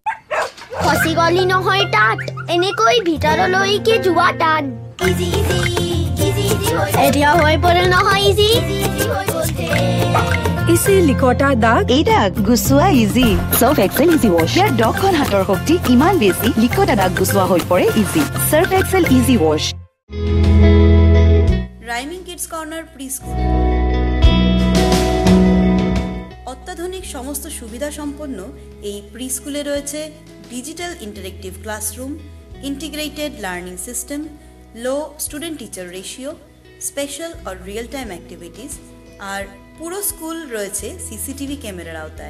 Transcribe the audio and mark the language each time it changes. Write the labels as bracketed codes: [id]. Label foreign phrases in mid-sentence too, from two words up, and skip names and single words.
[as] খসি গলি নহয় তাত, এনেকৈ ভিতৰলৈকে যোৱা তাত। [en] easy easy easy easy [as] এতিয়া হৈ পৰে নহয় [en] easy easy [as] হৈ গৈছে। ইজি লিকটা দাগ, এই দাগ গুচোৱা ইজি। সার্ফ এক্সেল ইজি ওয়াশ, ইয়াৰ 10খন হাতৰ শক্তি ইমান বেছি, লিকটা দাগ গুচোৱা হৈ পৰে ইজি। সার্ফ এক্সেল ইজি ওয়াশ। [bn] রাইমিং কিডস কর্নার প্রি স্কুল অত্যাধুনিক সমস্ত সুবিধা সম্পন্ন এই প্রি স্কুলে রয়েছে [en] digital interactive classroom, integrated learning system, low student teacher ratio, [bn] স্পেশাল আর [en] real time activities, [bn] আর পুরো স্কুল রয়েছে সিসিটিভি ক্যামেরার আওতায়।